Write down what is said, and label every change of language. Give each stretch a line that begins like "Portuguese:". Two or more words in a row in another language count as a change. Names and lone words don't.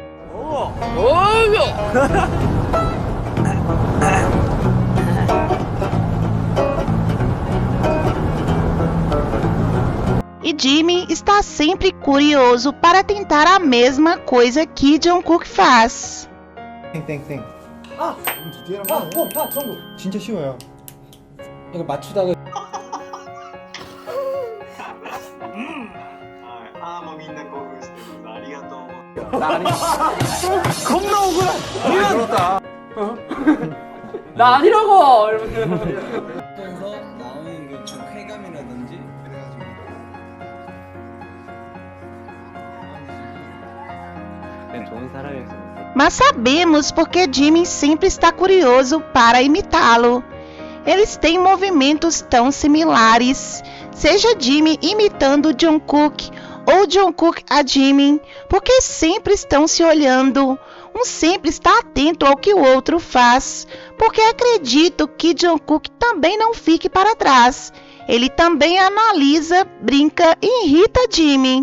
Portuguese: E Jimmy está sempre curioso para tentar a mesma coisa que Jungkook faz.
Korean: 땡땡땡. 디테일한 거. 진짜 쉬워요. 이거 맞추다가
Japanese: ああもうみんな興奮してるありがとう
Korean: 겁나 억울한. 많이 들었다. 나 아니라고! 이러면서. 그래서 나오는 게 좀 쾌감이라든지 그래가지고. 좋은 사람이었어.
Portuguese: Mas sabemos porque Jimmy sempre está curioso para imitá-lo. Eles têm movimentos tão similares, seja Jimmy imitando Jungkook ou Jungkook a Jimmy, porque sempre estão se olhando. Um sempre está atento ao que o outro faz, porque acredito que Jungkook também não fique para trás. Ele também analisa, brinca e irrita Jimmy.